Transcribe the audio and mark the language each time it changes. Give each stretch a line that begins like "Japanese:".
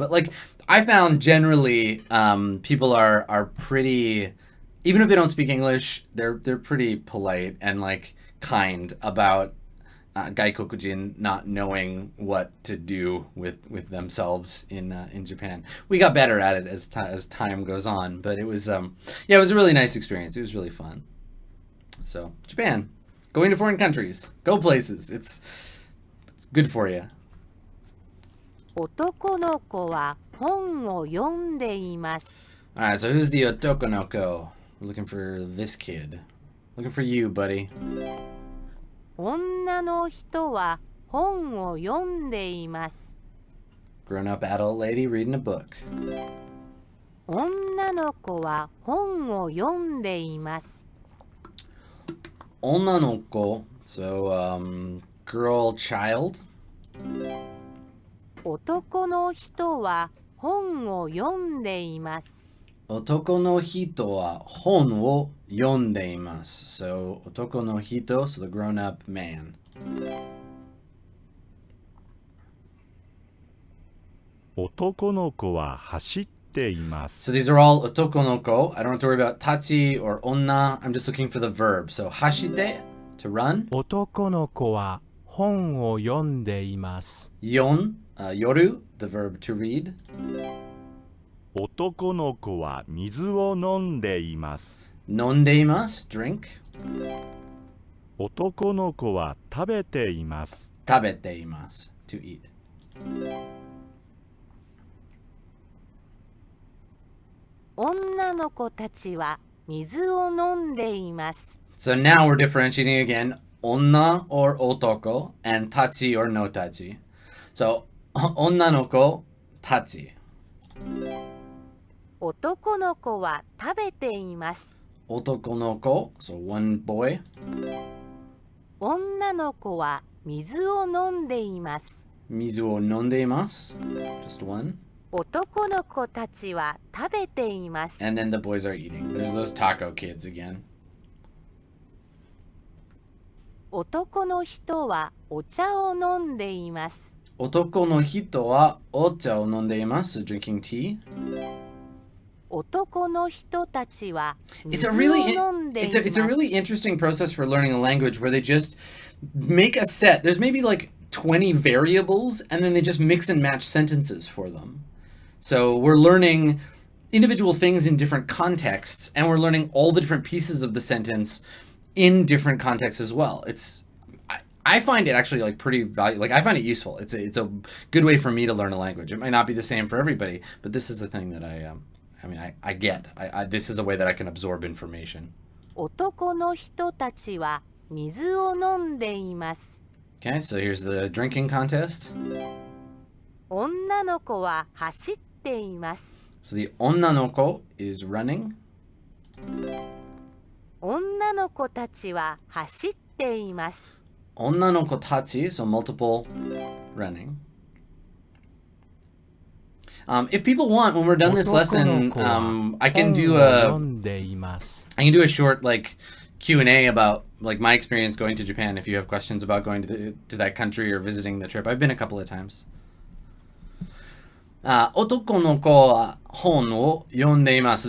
English: But like, I found generally people are pretty, even if they don't speak English, they're pretty polite and like kind about gaikokujin not knowing what to do with themselves in Japan. We got better at it as time goes on, but it was it was a really nice experience. It was really fun. So Japan, going to foreign countries, go places. It's good for you.
Japanese: 男の子は本を読んでいます。
English: All right, so who's the otokonoko? We're looking for this kid. Looking for you, buddy.
Japanese: 女の人は本を読んでいます。
English: Grown-up adult lady reading a book.
Japanese: 女の子は本を読んでいます。
English: 女の子 so girl, child.
Japanese: 男の人は本を読んでいます。男の人は本を読んでいます。
English: So 男の人 so the grown-up man.
Japanese: 男の子は走っています。
English: So these are all otoko no ko. I don't have to worry about tachi or onna. I'm just looking for the verb. So hashite, to run.
Japanese: 男の子は本を読んでいます。
English: Yon, yoru, the verb to read.
Japanese: 男の子は水を飲んでいます。
English: Nondeimas, drink.
Japanese: 男の子は食べています。
English: Tabeteimas, to eat.
Japanese: 女の子たちは水を飲んでいます。
English: So now we're differentiating again. Onna or otoko and tachi or no tachi. So onna no ko, tachi.
Japanese: 男の子は食べています。
English: Otoko no ko, so one boy.
Japanese: 女の子は水を飲んでいます。 Mizu o nondeimas,
English: just one.
Japanese: 男の子たちは食べています。
English: And then the boys are eating. There's those taco kids again.
Japanese: 男の人はお茶を飲んでいます。 Otoko no hito wa ocha o nondeimasu,
English: so drinking tea.
Japanese: 男の人たちは
English: It's
Japanese: 水
English: a
Japanese: を
English: really
Japanese: 飲んでいます。
English: it's a really interesting process for learning a language where they just make a set. There's maybe like 20 variables and then they just mix and match sentences for them. So we're learning individual things in different contexts and we're learning all the different pieces of the sentence in different contexts as well. I find it actually like pretty valuable. Like I find it useful. It's a good way for me to learn a language. It might not be the same for everybody, but this is the thing that I get. This is a way that I can absorb information.
Japanese: 男の人たちは水を飲んでいます。
English: Okay, so here's the drinking contest.
Japanese: 女の子は走っています。
English: So the onna no ko is running.
Japanese: 女の子たちは走っています。
English: Onna no ko tachi, so multiple running. If people want, when we're done this lesson, I can do a short like Q&A about like my experience going to Japan. If you have questions about going to that country or visiting the trip, I've been a couple of times.
Japanese: 男の子は本を読んでいます。